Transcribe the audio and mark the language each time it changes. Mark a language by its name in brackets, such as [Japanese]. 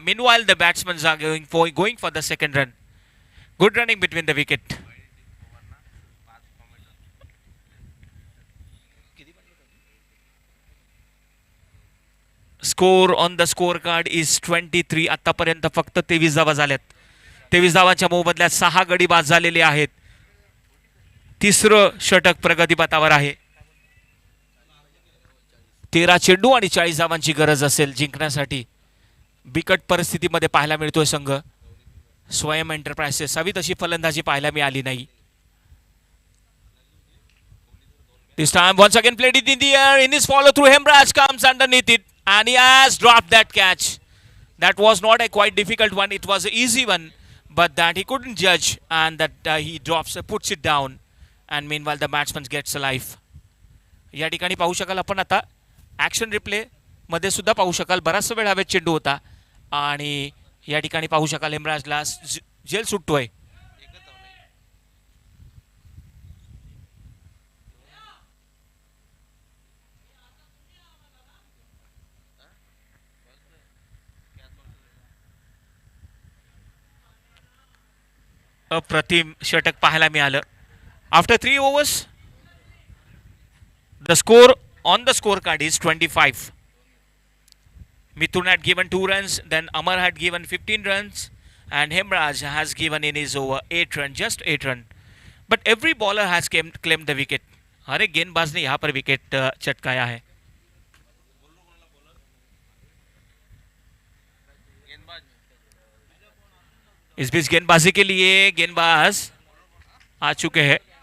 [English] Meanwhile, the batsmen are going for the second run. Good running between the wicket. Score on the scorecard is 23. [Marathi] आतापर्यंत फक्त 23 धावा झाल्यात. 23 धावांच्या मोबदल्यात 6 गडी बाद झालेले आहेत. तिसरं षटक प्रगतीपथावर आहे. 13 चेंडू आणि 40 धावांची गरज असेल जिंकण्यासाठी. बिकट परिस्थितीमध्ये पाहायला मिळतोय संघ. स्वयं एंटरप्राइजेस हवी तशी फलंदाजी पाहायला मिळाली नाही. [English] This time once again played it in the air. In his follow through, Hemraj comes underneath it and he has dropped that catch. That was not a quite difficult one. It was an easy one, but that he couldn't judge and that he puts it down. And meanwhile the batsman gets a life. [Marathi] या ठिकाणी पाहू शकाल आपण आता action replay मध्ये सुद्धा पाहू शकाल बराच वेळ हवेत चेंडू होता आणि या ठिकाणी पाहू शकाल हेमराजला जेल सुटतोय. अप्रतिम षटक पाहायला मिळालं. [English] After 3 overs the score on the scorecard is 25. Mithun had given 2 runs, then Amar had given 15 runs and Hemraj has given in his over 8 runs, just 8 runs. But every bowler has claimed the wicket. [Hindi] हर एक गेंदबाज ने यहाँ पर wicket चटकाया है. इस बीच गेंदबाजी के लिए गेंदबाज आ चुके हैं.